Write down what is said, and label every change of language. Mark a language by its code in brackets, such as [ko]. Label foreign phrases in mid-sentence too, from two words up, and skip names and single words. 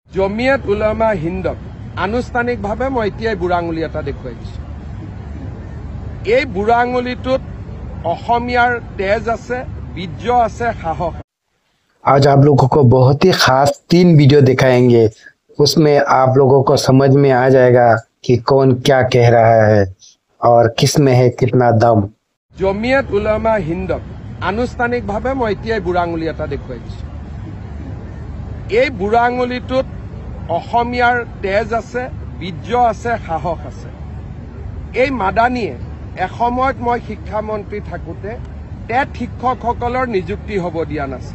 [as] জমিয়ত উলামা হিন্দক আনুষ্ঠানিকভাৱে মই এতিয়াই বুঢ়া আঙুলি এটা দেখুৱাই দিছো। এই বুঢ়া আঙুলিটোত অসমীয়াৰ তেজ আছে, বীৰ্য আছে, সাহস। [hi] आज आप लोगों को बहुत ही खास 3 वीडियो दिखाएंगे। उसमें आप लोगों को समझ में आ जाएगा कि कौन क्या कह रहा है और किस में है कितना दम। [as] জমিয়ত উলামা হিন্দক আনুষ্ঠানিকভাৱে মই এতিয়াই বুঢ়া আঙুলি এটা দেখুৱাই দিছো। এই বুঢ়া আঙুলিটোত অসমীয়াৰ তেজ আছে, বীৰ্য আছে, সাহস আছে। এই মাদানীয়ে এসময়ত মই শিক্ষামন্ত্ৰী থাকোঁতে টেট শিক্ষকসকলৰ নিযুক্তি হ'ব দিয়া নাছিল।